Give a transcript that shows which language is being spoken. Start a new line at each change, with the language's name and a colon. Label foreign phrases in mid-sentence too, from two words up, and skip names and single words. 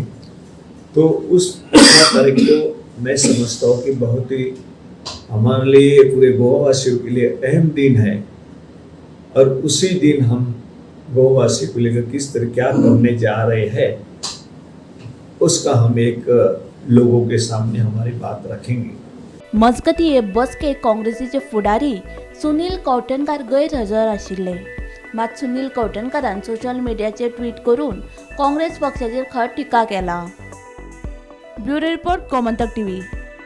Hindi: तो उस 15 तारीख को मैं समझता हूँ कि बहुत ही हमारे लिए, पूरे गोवावासियों के लिए अहम दिन है। और उसी दिन हम गोवावासियों को लेकर किस तरह क्या करने जा रहे हैं उसका हम एक लोगों के सामने हमारी बात रखेंगे।
Konkani: मजगती हे बसकेक काँग्रेसीचे फुडारी सुनील कवठणकर गैरहजर आशिल्ले। मात सुनील कवठणकरान सोशल मिडियाचेर ट्वीट करून काँग्रेस पक्षाचेर खर टिका केला।
English: bureau report गोमंतक टीव्ही।